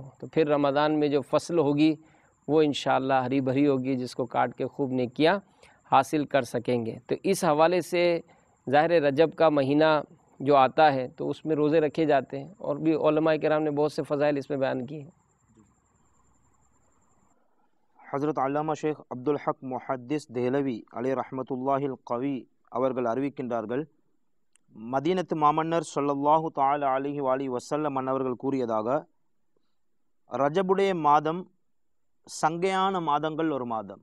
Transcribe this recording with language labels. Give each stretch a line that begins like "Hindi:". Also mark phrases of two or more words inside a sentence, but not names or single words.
Urdu: تو پھر رمضان میں جو فصل ہوگی وہ انشاءاللہ ہری بھری ہوگی، جس کو کاٹ کے خوب نیکیاں حاصل کر سکیں گے۔ تو اس حوالے سے ظاہر رجب کا مہینہ جو آتا ہے تو اس میں روزے رکھے جاتے ہیں، اور بھی علماء کرام نے بہت سے فضائل اس میں بیان کیے ہیں۔ حضرت علامہ شیخ
Tamil: அப்துல் முஹத்திஸ் தேலவி
Arabic: عليه رحمة الله القوي
Tamil: அவர்கள் அறிவிக்கின்றார்கள், மதீனத்து மாமன்னர்
Arabic: صلى الله تعالى عليه وآله وسلم
Tamil: அன்னவர்கள் கூறியதாக, ரஜபுடைய மாதம் சங்கையான மாதங்கள் ஒரு மாதம்.